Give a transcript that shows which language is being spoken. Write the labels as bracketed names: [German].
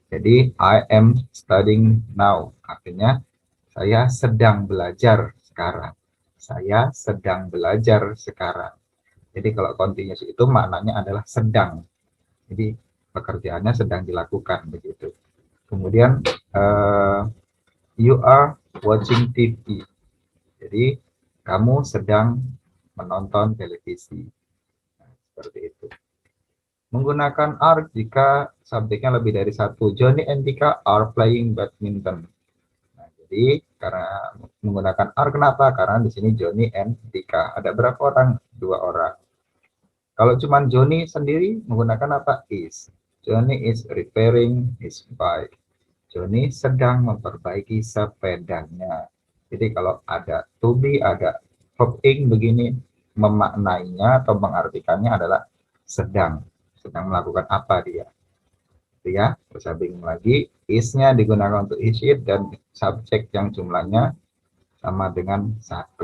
[English] Jadi I am studying now. [Indonesian] Artinya saya sedang belajar sekarang. Saya sedang belajar sekarang. Jadi kalau continuous itu maknanya adalah sedang. Jadi pekerjaannya sedang dilakukan begitu. [English] Kemudian you are watching TV. [Indonesian] Jadi kamu sedang menonton televisi. Nah, seperti itu. Menggunakan are jika subjeknya lebih dari satu. [English] Johnny and Dika are playing badminton. [Indonesian] Nah, jadi karena menggunakan are kenapa? Karena di sini Johnny and Dika. Ada berapa orang? Dua orang. Kalau cuma Johnny sendiri menggunakan apa? Is. [English] Johnny is repairing his bike. [Indonesian] Johnny sedang memperbaiki sepedanya. Jadi kalau ada to be, ada verb ing begini, memaknainya atau mengartikannya adalah sedang melakukan apa dia. Itu ya, bisa bingung lagi. Is-nya digunakan untuk is it dan subjek yang jumlahnya sama dengan 1.